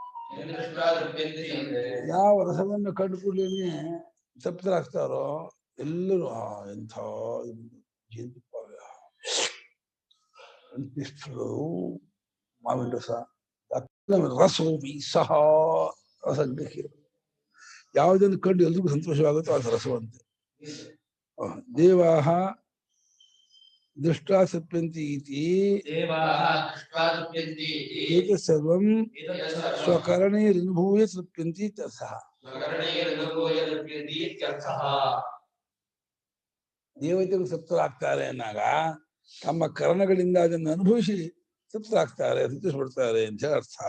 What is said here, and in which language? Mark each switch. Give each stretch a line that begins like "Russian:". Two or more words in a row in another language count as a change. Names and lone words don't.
Kannada: ಯಾವ ರಸವನ್ನು ಕಂಡು ಕೂಡಲೇ ತೃಪ್ತರಾಗ್ತಾರೋ ಎಲ್ಲರೂ ಎಂಥ ಜೇನುತುಪ್ಪ, ಮಾವಿನ ರಸ,
Sanskrit: ರಸೋಪಿ ಸಹ ರಸಗ್ರಹಿ.
Kannada: ಯಾವುದನ್ನು ಕಂಡು ಎಲ್ರಿಗೂ ಸಂತೋಷವಾಗುತ್ತೋ ಅದು ರಸವಂತೆ.
Sanskrit: ದೇವಾಹ ದೃಷ್ಟಾ ತೃಪ್ಯಂತಿ ಇತಿ ಏತತ್ ಸರ್ವಂ ಸ್ವಕರಣೈರನುಭೂಯ ತೃಪ್ಯಂತಿ ಇತ್ಯರ್ಥಃ.
Kannada: ದೇವತೆಗಳು ತೃಪ್ತರಾಗ್ತಾರೆ ಅನ್ನಾಗ ತಮ್ಮ ಕರ್ಣಗಳಿಂದ ಅದನ್ನು ಅನುಭವಿಸಿ ತೃಪ್ತರಾಗ್ತಾರೆ, ಸಂತೋಷಪಡ್ತಾರೆ ಅಂತ ಹೇಳಿ ಅರ್ಥ.